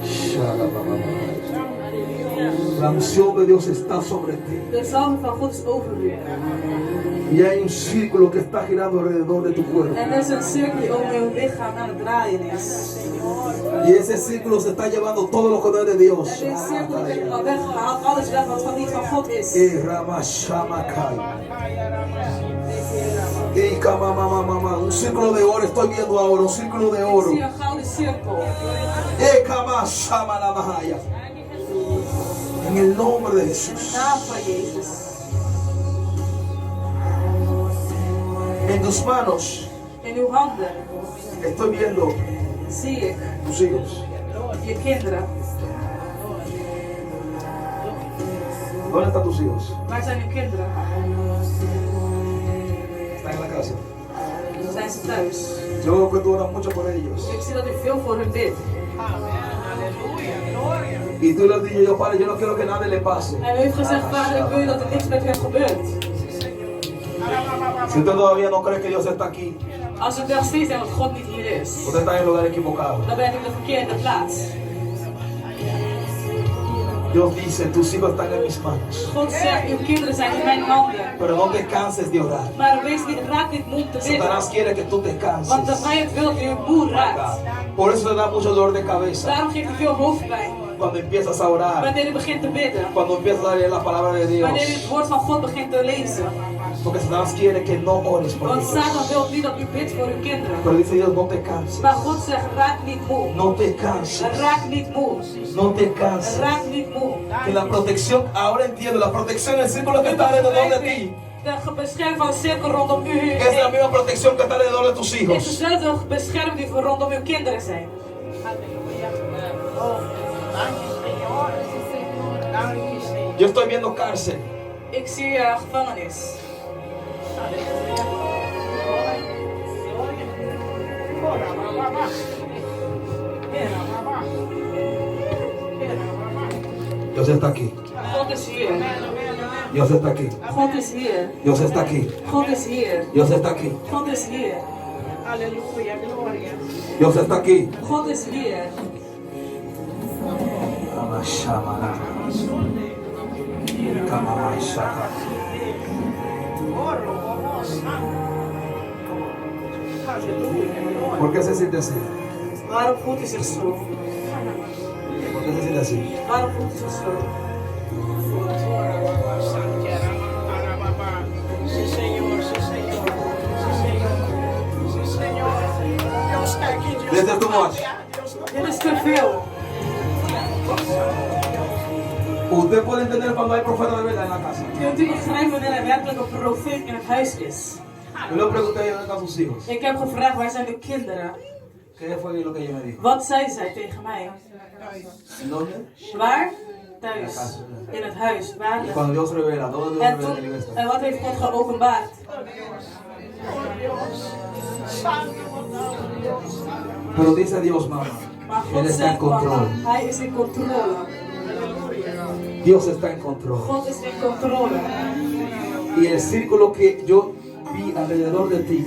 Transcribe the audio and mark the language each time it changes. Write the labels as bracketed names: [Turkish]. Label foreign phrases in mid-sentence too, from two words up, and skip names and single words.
[Spanish] La unción de Dios está sobre ti. [Dutch] De salving van God is over u. [Spanish] Y hay un círculo que está girando alrededor de tu cuerpo. [Dutch] En er is een cirkel die om uw lichaam aan het draaien is. [Spanish] Y ese círculo se está llevando todo lo que no es de Dios. [Dutch] En deze cirkel heeft al weggehaald alles weg wat van niet van God is. [Spanish] Un círculo de oro estoy viendo ahora, un círculo de [Dutch] Ik [Spanish] oro. [Dutch] zie een gouden cirkel. [Spanish] En el nombre de Jesús. [Dutch] Naam van Jezus. [Spanish] En tus manos [Dutch] In uw handen [Spanish] estoy viendo [Dutch] zie ik [Spanish] tus hijos. [Dutch] je kinderen. [Spanish] ¿Dónde están tus hijos? [Dutch] Waar zijn uw kinderen? [Spanish] Están en la casa. [Dutch] Zijn ze thuis? [Spanish] Yo veo que tú oras mucho por ellos. [Dutch] Ik zie dat u veel voor hun bidt. [Spanish] Y tú les dices, yo padre, yo no quiero que nada le pase. [Dutch] En u heeft gezegd, vader, ik wil dat er niks met hen gebeurt. [Spanish] Si usted todavía no cree que Dios está aquí, [Dutch] Als u nog steeds denkt dat God niet hier is, [Spanish] usted está en el lugar equivocado. [Dutch] dan ben ik op de verkeerde plaats. [Spanish] Dios dice, tus hijos están en mis manos. [Dutch] God zegt, uw kinderen zijn in mijn handen. [Spanish] Pero no te canses de orar. [Dutch] Maar raak niet moe te bidden. [Spanish] Satanás quiere que tú te canses. [Dutch] Want de vijand wil dat u moe raakt. [Spanish] Por eso te da mucho dolor de cabeza. [Dutch] Daarom geeft u veel hoofdpijn. [Spanish] Cuando empiezas a orar. [Dutch] Wanneer u begint te bidden. [Spanish] Cuando empiezas a leer la palabra de Dios. [Dutch] Wanneer u het woord van God begint te lezen. [Spanish] Porque Satanás quiere que no ores por [Dutch] Want [Spanish] ellos. [Dutch] Satan wil niet dat u bidt voor uw kinderen. [Spanish] Pero dice Dios, no te canses. [Dutch] Maar God zegt, raak niet moe. [Spanish] No te canses. [Dutch] Raak niet moe. [Spanish] No te canses. [Dutch] Raak niet moe. [Spanish] Que la protección, ahora entiendo, la protección en el círculo que está alrededor de ti. [Dutch] De bescherming van de cirkel rondom u [Spanish] Es la misma protección que está alrededor de tus [Dutch] is [Spanish] hijos. [Dutch] dezelfde bescherming die voor rondom uw kinderen zijn. [Spanish] Yo estoy viendo cárcel. [Dutch] Ik zie gevangenis. [Spanish] Dios está aquí. [Dutch] God is hier. [Spanish] Dios está aquí. [Dutch] God is hier. [Spanish] Dios está aquí. [Dutch] God is hier. [Spanish] Dios está aquí. [Dutch] God is hier. [Spanish] Aleluya, gloria. Dios está aquí. [Dutch] God is hier. [Spanish] ¿Por qué se siente así? [Dutch] Waarom voelt u zich zo? [Spanish] ¿Por qué se siente así? [Dutch] Waarom voelt u zich zo? [Spanish] Sí, Señor, sí, Señor. Sí, Señor. Sí, Señor. Dios está aquí, Dios [English] This is too much. [Dutch] Dit is te veel. [Spanish] Usted puede entender cuando hay profeta de verdad en la casa. [Dutch] Kunt u begrijpen wanneer er werkelijk een profeet in het huis is? [Spanish] Yo le pregunté a dónde están sus hijos. [Dutch] Ik heb gevraagd, waar zijn uw kinderen? [Spanish] ¿Qué fue lo que ella me dijo? [Dutch] Wat zei zij tegen mij? [Spanish] ¿En dónde? [Dutch] Waar? Thuis. In het huis. Waar? [Spanish] Y cuando Dios revela, ¿dónde Dios [Dutch] En, [Spanish] revela que [Dutch] toen, [Spanish] la iglesia? [Dutch] en wat heeft God geopenbaard? [Spanish] Pero dice Dios, mamá, [Dutch] Maar [Spanish] Él [Dutch] God [Spanish] está en [Dutch] zegt, [Spanish] control. [Dutch] mama, hij is in controle. [Spanish] Dios está en control. [Dutch] God is in controle. [Spanish] Y el círculo que yo vi alrededor de ti,